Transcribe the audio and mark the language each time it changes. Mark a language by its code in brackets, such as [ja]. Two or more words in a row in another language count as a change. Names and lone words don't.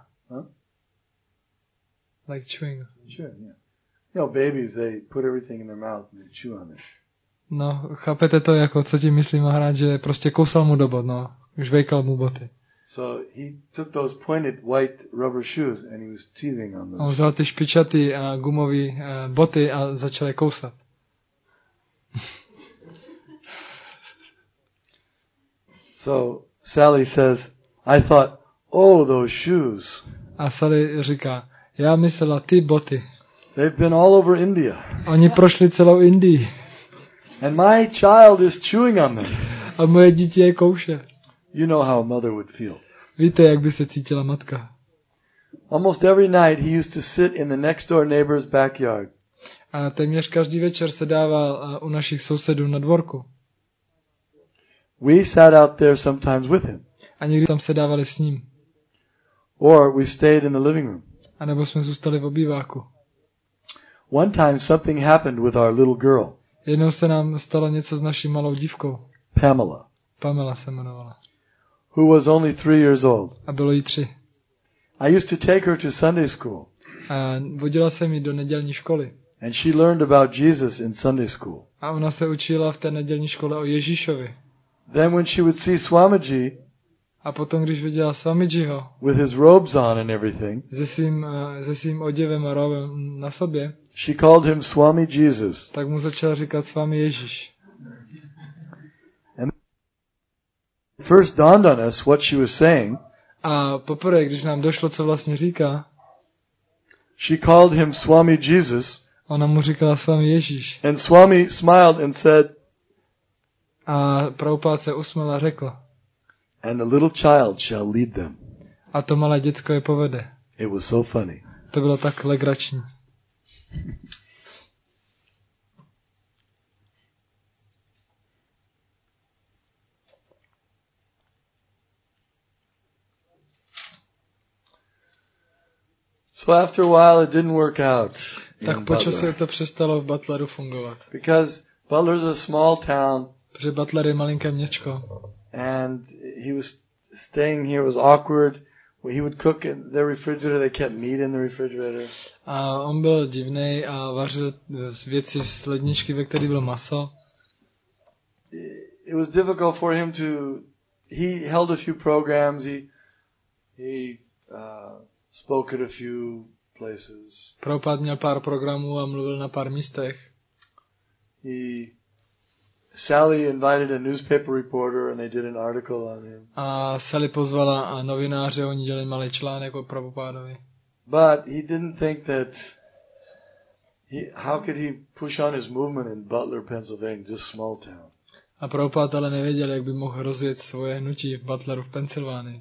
[en] Huh? Like chewing. Sure, yeah. Babies, they put everything in their mouth and they chew on it. [cs] No, chápete to, jako co tím myslí Maharaj, že prostě kousal mu do bot, no. Žvejkal mu boty. [en] So he took those pointed white rubber shoes and he was teething on them. [cs] On vzal ty špičatý gumový boty a začal je kousat. [en] So Sally says, I thought, oh, those shoes. [cs] A Sally říká, já myslela ty boty. [en] They've been all over India. [cs] Oni prošli celou Indii. [en] And my child is chewing on them. [cs] A moje dítě je kouše. [en] You know how a mother would feel. [cs] Víte, jak by se cítila matka. [en] Almost every night he used to sit in the next door neighbor's backyard. [cs] A téměř každý večer se dával u našich sousedů na dvorku. [en] We sat out there sometimes with him. [cs] A někdy tam se dávali s ním. [en] Or we stayed in the living room. [cs] A nebo jsme zůstali v obýváku. [en] One time something happened with our little girl. [cs] Jednou se nám stalo něco s naší malou dívkou. Pamela se jmenovala. [en] Who was only 3 years old. [cs] A bylo jí 3. [en] I used to take her to Sunday school. [cs] A vodila jsem ji do nedělní školy. [en] And she learned about Jesus in Sunday school. [cs] A ona se učila v té nedělní škole o Ježíšovi. [en] Then when she would see Swamiji, [cs] a potom, když viděla Swamijiho, [en] with his robes on and everything, [cs] se svým oděvem a robem na sobě, [en] she called him Swami Jesus. [cs] Tak mu začala říkat Swami Ježíš. [en] And first dawned on us what she was saying. [cs] A poprvé, když nám došlo, co vlastně říká, [en] she called him Swami Jesus. [cs] Ona mu říkala Swami Ježíš. [en] And Swami smiled and said, [cs] a Prabhupada se usmál a řekl, [en] and the little child shall lead them. [cs] A to malé děcko je povede. [en] It was so funny. [cs] To bylo tak legrační. [en] So after a while it didn't work out. [cs] Tak po čase to přestalo v Butleru fungovat. [en] Because Butler's a small town. [cs] Protože Butler je malinké městečko. [en] And he was staying here was awkward. He would cook in the refrigerator. They kept meat in the refrigerator. [cs] A on byl divnej a vařil věci z ledničky, ve které bylo maso. [en] It was difficult for him to. He held a few programs. He spoke at a few places. [cs] Prabhupada měl pár programů a mluvil na pár místech. [en] Sally invited a newspaper reporter and they did an article on him. [cs] A Sally pozvala novináře, oni dělali malý článek o Prabhupadovi. [en] But he didn't think that how could he push on his movement in Butler, Pennsylvania, just small town. [cs] A Prabhupada ale nevěděl, jak by mohl rozjet svoje hnutí v Butleru v Pensylvánii.